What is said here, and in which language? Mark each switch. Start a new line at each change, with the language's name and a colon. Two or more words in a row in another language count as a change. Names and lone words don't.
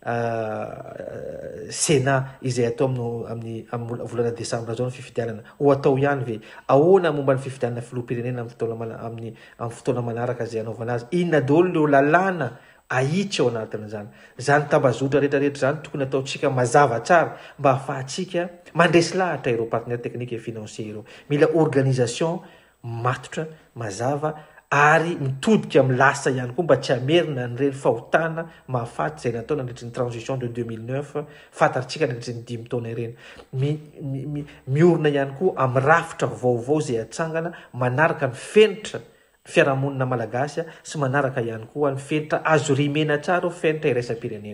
Malagasy: Sénat izay atao amin'ny volana desambra zao ny fifidianana ho atao ihany ve ahoana ny momba ny fifidianana filoham-pirenena amin'ny fotoana manaraka zay anaovana azy inona daholo leo lalàna ahitsy ao anatin'izany zany tambazotra rehetrarehetra zany tokony ataontsika mazava tsara mba ahafahantsika mandresy lahatra ireo
French: partenaire technique et financier
Malagasy: ireo mila organisation matotra mazava ary mitodika amin'ny lasa ihany koa mba tsy hamerina ny reny fahotana mahafaty zay natao nandritry ny
French: transition de 2009
Malagasy: fantaritsika nandritry ny 5 taona ireny miorina ihany koa amin'ny rafitra vaovao zay atsangana manaraka ny fenitra fiarahamonina malagasy sy manaraka ihany koa ny fenitra azo rimena tsara fenitra iraisam-pirenena